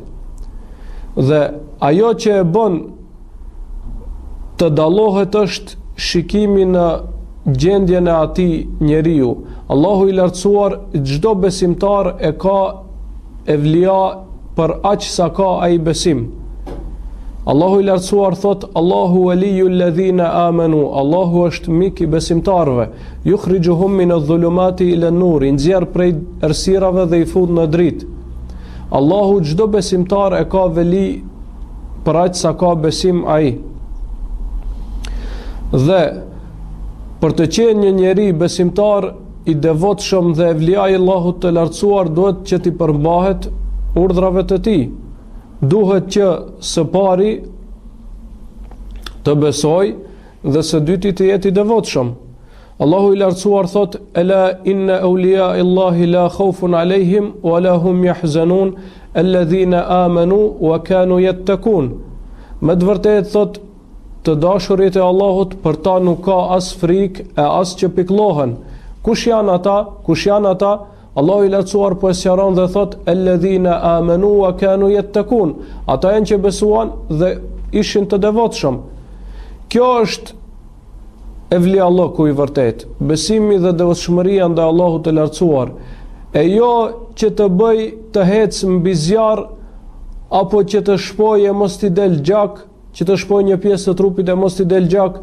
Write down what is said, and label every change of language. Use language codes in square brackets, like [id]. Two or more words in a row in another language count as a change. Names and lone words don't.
[sq] Dhe ajo që e bën të dallohet është shikimi në gjendjen e atij njeriu. Allahu i lartësuar çdo besimtar e ka evlia për aq sa ka ai besim. Allahu i lartësuar thot: [ar] الله ولي الذين آمنوا. [sq] Allahu është mik i besimtarëve. [ar] يخرجهم من الظلمات إلى النور. [sq] I nxjerr prej errësirave dhe i fut në dritë. Allahu çdo besimtar e ka veli për aq sa ka besim ai. Dhe për të qenë një njeri besimtar i devotshëm dhe evlia i Allahut të lartësuar, duhet që t'i përmbahet urdhrave të tij. Duhet që së pari të besoj dhe së dyti të jetë i devotshëm. Allahu i lartësuar thot: [ar] ألا إن أولياء الله لا خوف عليهم ولا هم يحزنون الذين آمنوا وكانوا يتقون. [sq] Me të vërtetë thot, të dashurit e Allahut për ta nuk ka as frikë e as që pikëllohen. Kush janë ata? Allahu i lartësuar po e sqaron dhe thot: [ar] الذين آمنوا وكانوا يتقون. [sq] Ata janë që besuan dhe ishin të devotshëm. Kjo është evli Allahu i vërtet, besimi dhe devotshmëria ndaj Allahut të lartësuar. E jo që të bëj të hecë mbi zjarr apo që të shpojë mos t'i del gjak, që të shpojë një pjesë të trupit e mos t'i del gjak.